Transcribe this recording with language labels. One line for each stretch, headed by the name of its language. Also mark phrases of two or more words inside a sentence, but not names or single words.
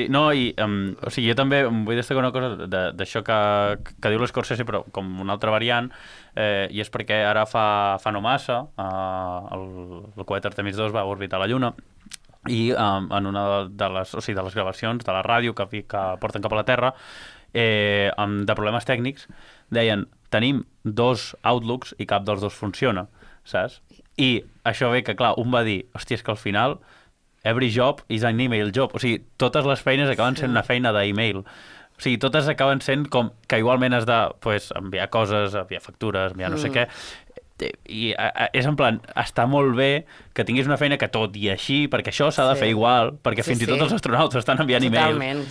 Catalan: No, i o sigui, jo també em vull destacar una cosa d'això que diu l'Scorsese, però com una altra variant, i és perquè ara fa no massa, el coet Artemis 2 va orbitar la Lluna, i en una de les gravacions de la ràdio que porten cap a la Terra, de problemes tècnics, deien, tenim 2 outlooks i cap dels 2 funciona, saps? I això ve que, clar, un va dir, hòstia, és que al final
English: every job is an email job.
Catalan: O sigui, totes les feines acaben sent una feina d'email. O sigui, totes acaben sent com que igualment has de enviar coses, enviar factures, enviar no sé què. I és
Spanish: en plan,
Catalan: està molt bé que tinguis una feina que tot i així, perquè això s'ha de fer igual, perquè fins i tot els astronautes estan enviant emails.